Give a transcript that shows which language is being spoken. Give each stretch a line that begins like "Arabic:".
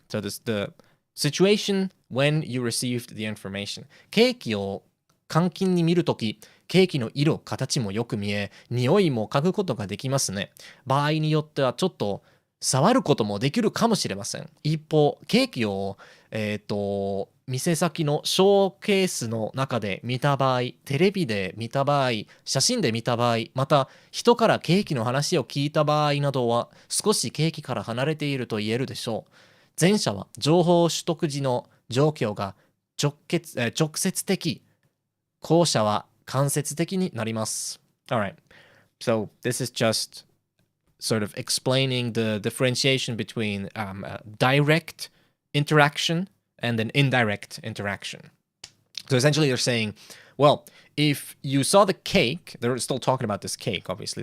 English: So this the situation when you received the information.
Japanese: ケーキを換金に見るとき、ケーキの色、形もよく見え、匂いも嗅ぐことができますね。場合によってはちょっと触ることもできるかもしれません。一方、ケーキを、店先のショーケースの中で見た場合、テレビで見た場合、写真で見た場合、また人からケーキの話を聞いた場合などは少しケーキから離れていると言えるでしょう。前者は情報取得時の状況が直接的、後者は間接的になります。
English: Alright, so this is just sort of explaining the differentiation between direct interaction and an indirect interaction. So essentially they're saying, well, if you saw the cake, they're still talking about this cake, obviously.